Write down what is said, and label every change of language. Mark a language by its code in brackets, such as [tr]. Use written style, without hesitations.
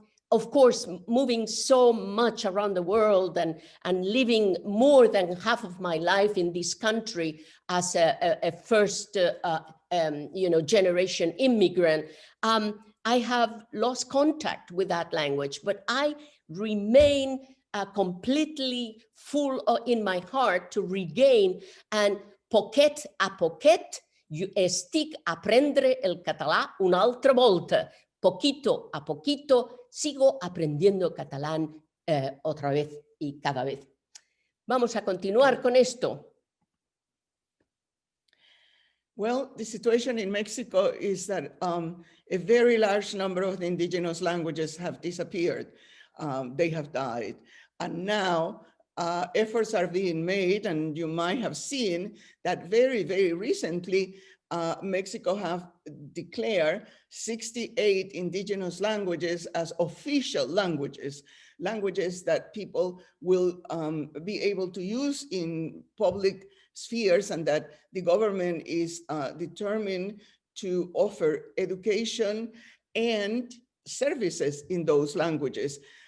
[en] Of course, moving so much around the world and living more than half of my life in this country as a first generation immigrant, I have lost contact with that language, but I remain completely full in my heart to regain, and [ca] poquet a poquet, estic aprendre el català una altra volta. [es] Poquito a poquito sigo aprendiendo catalán otra vez y cada vez. Vamos a continuar con esto. [en] Well, the situation in Mexico is that a very large number of the indigenous languages have disappeared. They have died. And now efforts are being made, and you might have seen that very, very recently, Mexico have declared 68 indigenous languages as official languages, languages that people will be able to use in public spheres, and that the government is determined to offer education and services in those languages.